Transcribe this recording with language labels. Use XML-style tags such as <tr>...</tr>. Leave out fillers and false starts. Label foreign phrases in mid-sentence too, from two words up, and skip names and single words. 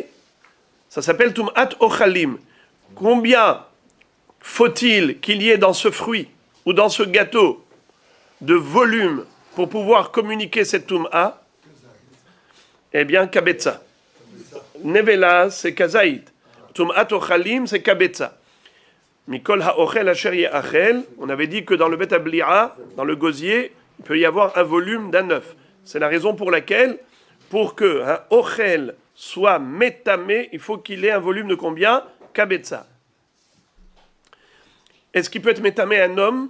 <fr>Ça s'appelle</fr> <he>טומאת אוכלין.</he> <fr>Combien faut-il qu'il y ait dans ce fruit ou dans ce gâteau de volume pour pouvoir communiquer cette Tum'a? Eh bien, Kabetza. Nevela, c'est Kazaït.</fr> <he>טומאת אוכלין, c'est Kabetza. מכל האוכל אשר יאכל.</he> <fr>On avait dit que dans le</fr> <he>בית הבליעה,</he> <fr>dans le gosier, il peut y avoir un volume d'un œuf. C'est la raison pour laquelle, pour qu'un ochel soit métamé, il faut qu'il ait un volume de combien? Kabetza. Est-ce qu'il peut être métamé un homme?</fr>